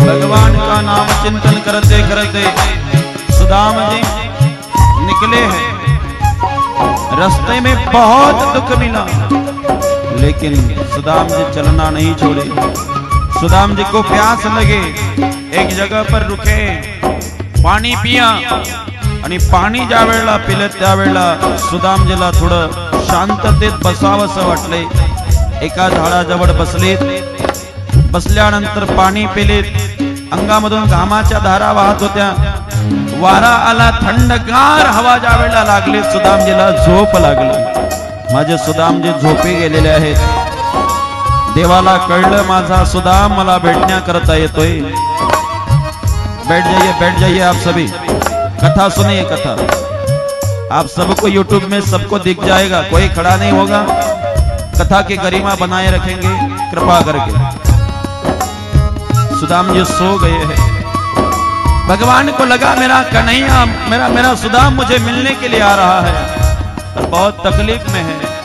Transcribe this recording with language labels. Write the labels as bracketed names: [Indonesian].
[Hindi] भगवान का नाम चिंतन करते करते सुदाम जी निकले हैं। रास्ते में बहुत दुख मिला, लेकिन सुदाम जी चलना नहीं छोड़े। सुदाम जी को प्यास लगे, एक जगह पर रुके, पाणी पिया [Marathi] आणि पाणी ज्या वेळेला पिले त्यावेळेला सुदामजीला थोडं शांततेत बसावंसं वाटले। एका झाडाजवळ बसलेत। बसल्यानंतर पाणी पिलेत। अंगामधून घामाच्या धारा वाहत होत्या। वारा आला, थंडगार हवा ज्या वेळेला लागली सुदामजीला झोप लागली। माझे सुदामजी झोपे गेलेले आहेत। देवाला कळलं माझा सुदाम मला भेटण्याकरता येतोय। [Hindi] बैठ जाइए आप सभी, कथा सुनिए। कथा आप सबको यूट्यूब में सबको दिख जाएगा, कोई खड़ा नहीं होगा। कथा की गरिमा बनाए रखेंगे कृपा करके। सुदाम जी सो गए हैं। भगवान को लगा मेरा कन्हैया, मेरा सुदाम मुझे मिलने के लिए आ रहा है और बहुत तकलीफ में है।